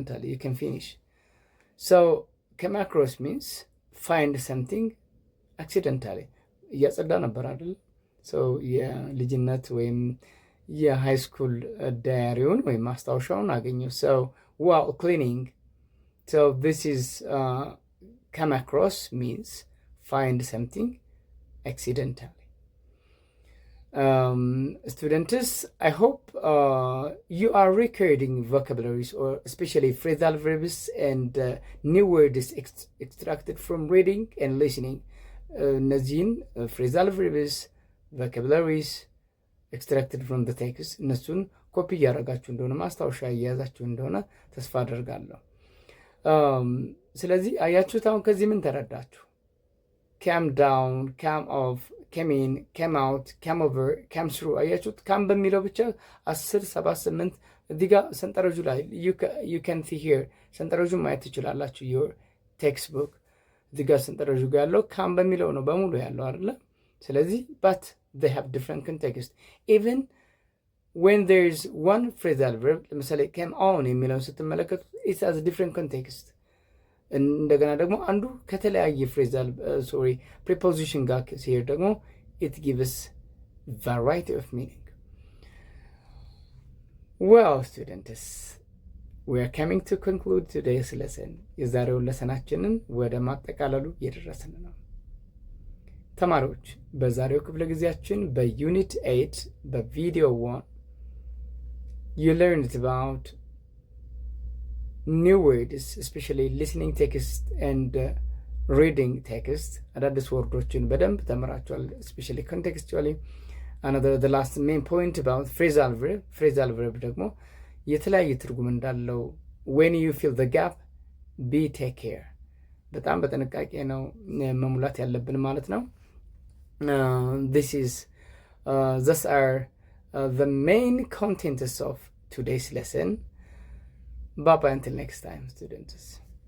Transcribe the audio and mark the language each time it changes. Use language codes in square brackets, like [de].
[en] You can finish. so come across means find something accidentally. [am] እያጸዳ ነበር አይደል? ሰው የልጅነት ወይም የሃይ ስኩል ዳያሪውን ወይም ማስታወሻውን አገኘው። [en] so while cleaning. so this is come across means find something accidentally. Students, I hope you are recording vocabularies, or especially phrasal verbs and new words extracted from reading and listening. [am] እነዚህን phrasal verbs, [en] vocabularies extracted from the text [am] እነሱን ኮፒ እያደረጋችሁ እንደሆነ ማስታወሻ እያያዛችሁ እንደሆነ ተስፋ አደርጋለሁ። ስለዚህ አያችሁት፣ አሁን ከዚህ ምን ተረዳችሁ? [en] came down, came off, came in, came out, came over, came through። [am] አያችሁት? ካም በሚለው ብቻ 10 7 8 እዚህ ጋር ሰንጠረዡ ላይ [en] you can see here [am] ሰንጠረዡ ማየት ትችላላችሁ። [en] your textbook [am] እዚህ ጋር ሰንጠረዡ ጋር ያለው ካም በሚለው ነው በሙሉ ያለው አይደለ? ስለዚህ [en] but they have different context. even when there is one phrasal verb, ለምሳሌ came on [am] የሚለውን ስትመለከቱ [en] it has a different context። [am] እንደገና ደግሞ አንዱ ከተለያየ phrasal preposition ጋር ሲሄድ ደግሞ [en] it gives variety of meaning. well students, we are coming to conclude today's lesson. [am] የዛሬውን ለሰናችንን ወደ ማጠቃለሉ እየደረስን ነው። ተማሪዎች በዛሬው ክፍለ ጊዜያችን በዩኒት 8 በቪዲዮ 1 [en] you learned about new words, especially listening text and reading text. [am] አዳዲስ ወርዶችን በደንብ ተምራችኋል, [en] especially contextually. the last main point about phrasal verb [am] ደግሞ የተለያየ ትርጉም እንዳለው [en] when you fill the gap be take care. [am] በጣም በጥንቃቄ ነው መሙላት ያለብን ማለት ነው። [en] these are the main contents of today's lesson. Bye bye until next time, students.